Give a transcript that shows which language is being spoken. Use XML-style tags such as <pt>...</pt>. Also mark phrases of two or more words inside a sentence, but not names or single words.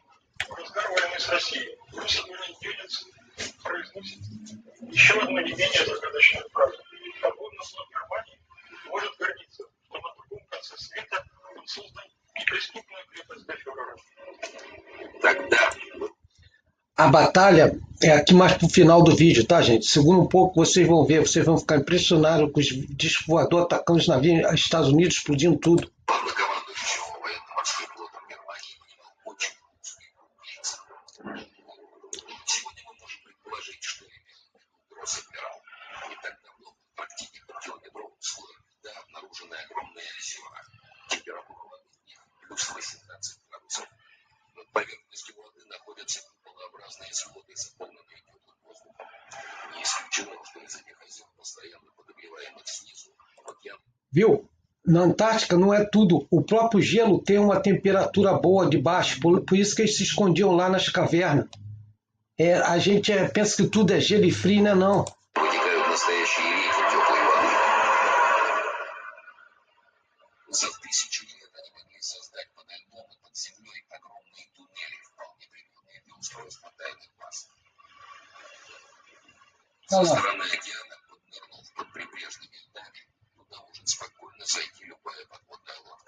<ru>В разгар войны с Россией русский Дёнинс произносит еще одну не менее загадочную фразу. Подводный флот Германии может гордиться, что на другом конце света он создал неприступную крепость для фюрера. Тогда</ru> <pt>A batalha é aqui mais pro final do vídeo, tá, gente? Segura um pouco, vocês vão ver, vocês vão ficar impressionados com os discos voadores atacando os navios, os Estados Unidos explodindo tudo.</pt> <ru>главнокомандующего военно-морским флотом Германии понимал очень узкий круг лиц. Сегодня мы можем предположить, что имел в виду гросс-адмирал. Не так давно в Антарктиде под километровым слоем льда обнаружены огромные озера. Температура воды в них плюс 18 градусов. Над поверхностью воды находятся куполообразные своды, заполненные теплым воздухом. Не исключено, что из этих озер, постоянно подогреваемых снизу, океан.</ru> <pt>Viu? Na Antártica não é tudo. O próprio gelo tem uma temperatura boa de baixo, por isso que eles se escondiam lá nas cavernas. A gente pensa que tudo é gelo e frio, né? Não.</pt> <ru>Вытекают настоящие реки теплой воды. За тысячи лет они могли создать подо льдом и под землей огромные туннели, вполне пригодные для устройства тайных баз. Со стороны океана, поднырнув под прибрежными льдами, туда может спокойно зайти любая подводная лодка.</ru>